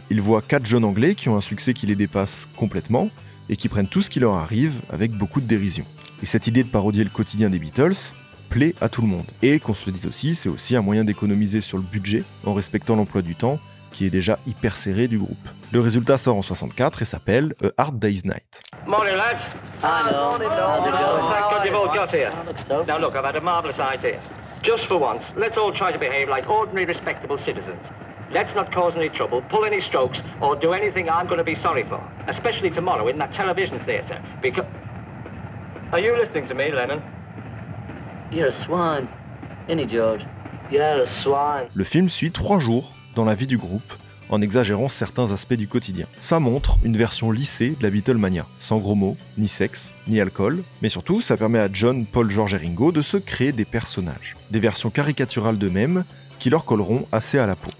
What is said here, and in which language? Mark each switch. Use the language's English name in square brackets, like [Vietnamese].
[French] Il voit 4 jeunes anglais qui ont un succès qui les dépasse complètement et qui prennent tout ce qui leur arrive avec beaucoup de dérision. Et cette idée de parodier le quotidien des Beatles plaît à tout le monde. Et qu'on se le dise aussi, c'est aussi un moyen d'économiser sur le budget en respectant l'emploi du temps qui est déjà hyper serré du groupe. Le résultat sort en 64 et s'appelle A Hard Day's Night. [English] Morning, lads. Morning, thank God you've all got here. Now look, I've had a marvellous idea. Just for once, let's all try to behave like ordinary, respectable citizens. Let's not cause any trouble, pull any strokes, or do anything I'm going to be sorry for. Especially tomorrow in that television theatre. Because... Are you listening to me, Lennon? You're a swan, ain't he, George? You're a swan. [French] Le film suit 3 jours dans la vie du groupe, en exagérant certains aspects du quotidien. Ça montre une version lissée de la Beatlemania, sans gros mots, ni sexe, ni alcool, mais surtout ça permet à John, Paul, George et Ringo de se créer des personnages, des versions caricaturales d'eux-mêmes qui leur colleront assez à la peau.